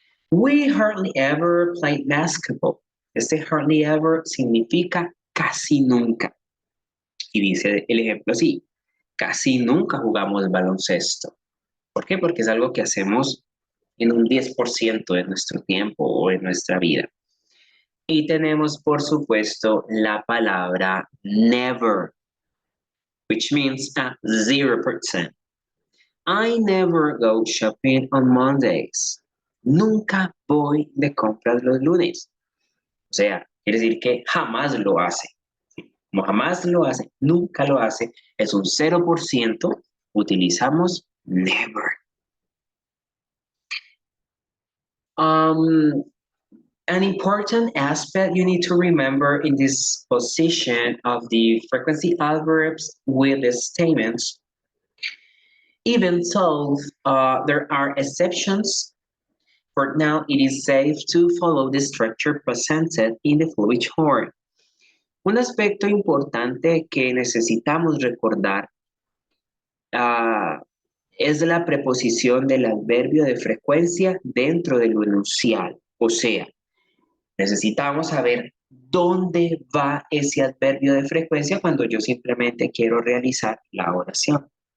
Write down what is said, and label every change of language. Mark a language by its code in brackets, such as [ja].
[en] We hardly ever play basketball. [es] Este hardly ever significa casi nunca. Y dice el ejemplo así, casi nunca jugamos baloncesto. ¿Por qué? Porque es algo que hacemos en un 10% de nuestro tiempo o en nuestra vida. Y tenemos, por supuesto, la palabra never, [en] which means a 0%. I never go shopping on Mondays. [es] Nunca voy de compras los lunes. O sea, quiere decir que jamás lo hace. Como jamás lo hace, nunca lo hace, es un 0%, utilizamos never. [en] Um, an important aspect you need to remember in this position of the frequency adverbs with the statements, even though there are exceptions, for now it is safe to follow the structure presented in the following form. [es] Un aspecto importante que necesitamos recordar es la preposición del adverbio de frecuencia dentro del enunciado. O sea, necesitamos saber dónde va ese adverbio de frecuencia cuando yo simplemente quiero realizar la oración.